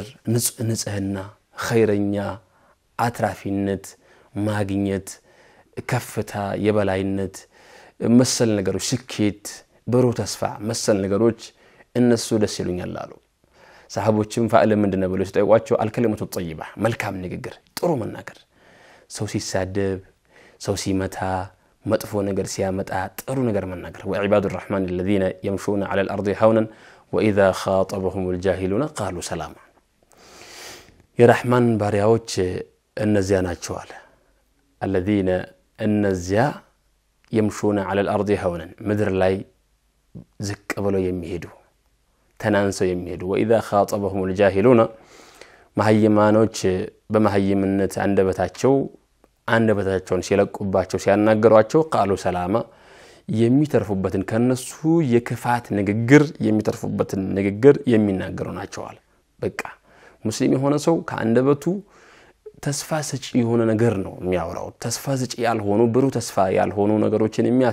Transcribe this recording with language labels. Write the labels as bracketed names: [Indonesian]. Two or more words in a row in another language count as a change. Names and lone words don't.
[Amharic] ንጽህና ኸይረኛ አትራፊነት ማግኘት ከፍታ የበላይነት መሰል ነገሮች ስኬት ብሩህ ተስፋ መሰል ነገሮች እነሱ ደስ ይሉኛል አሉ። ሰሃቦችም ፈአለ ምንድነው ብለው ሲጠይቋቸው [Arabic] الكلمة الطيبة [Amharic] መልካም ንግግር ጥሩ መናገር ሰው ሲሳደብ ሰው ሲመታ መጥፎ ነገር ሲያመጣ ጥሩ ነገር መናገር [Arabic] وعباد الرحمن الذين يمشون على الارض هونا واذا خاطبهم الجاهلون قالوا سلاما። [Amharic] የረህማን ባሪያዎች እነዚያ ናቸው አለ الذين እነዚያ [Arabic] يمشون على الارض هونا [Amharic] ምድር ላይ ዝቅ ብለው የሚሄዱ ተናንሰው የሚሄዱ [Arabic] واذا خاطبهم الجاهلون [Amharic] መሐይማኖች በመሐይምነት አንደበታቸውን ሲለቁባቸው ሲያናገሯቸው [Arabic] قالوا سلاما [Amharic] የሚተርፉበትን ከነሱ የክፋት ንግግር የሚተርፉበትን ንግግር የሚናገሩ ናቸው አለ። በቃ ሙስሊም የሆነ ሰው ከአንደበቱ ተስፋ ሰጪ የሆነ ነገር ነው የሚያወራው። ተስፋ ሰጪ ያልሆኑ ብሩህ ተስፋ ያልሆኑ ነገሮችን